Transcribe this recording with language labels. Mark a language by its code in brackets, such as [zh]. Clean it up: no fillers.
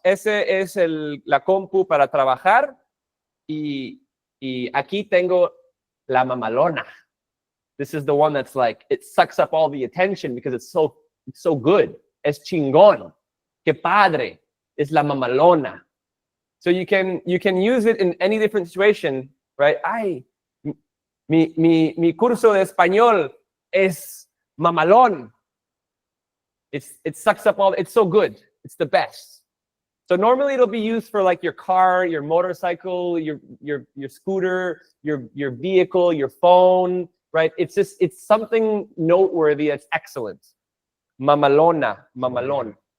[es] Ese es la compu para trabajar y aquí tengo la mamalona. [en] This is the one that's like, it sucks up all the attention because it's so good. [es] Es chingón. Que padre. Es la mamalona. [en] So you can use it in any different situation, right? [es] Ay, mi curso de español es mamalón. [en] It sucks up all, it's so good. It's the best. So normally it'll be used for like your car, your motorcycle, your scooter, your vehicle, your phone, right? It's something noteworthy that's excellent. Mamalona, mamalón.